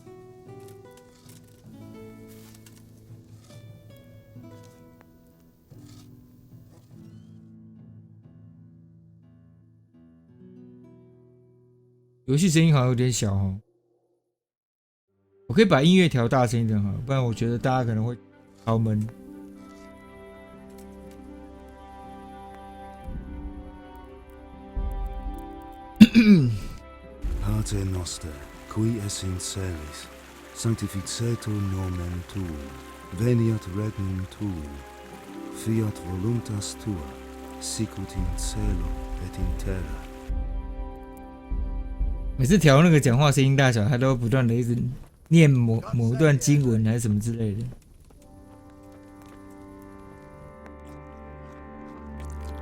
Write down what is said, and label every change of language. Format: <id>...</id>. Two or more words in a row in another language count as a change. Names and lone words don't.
<zh>游戏声音好像有点小哦，我可以把音乐调大声一点好了，不然我觉得大家可能会超闷。</zh> <la>Pater noster, qui es in celis, sanctificetur nomen tuum, veniat regnum tuum, fiat voluntas tua, sicut in cielo et in terra.</la> <zh>每次调那个讲话声音大小，他都不断的一直念某段经文还是什么之类的。</zh>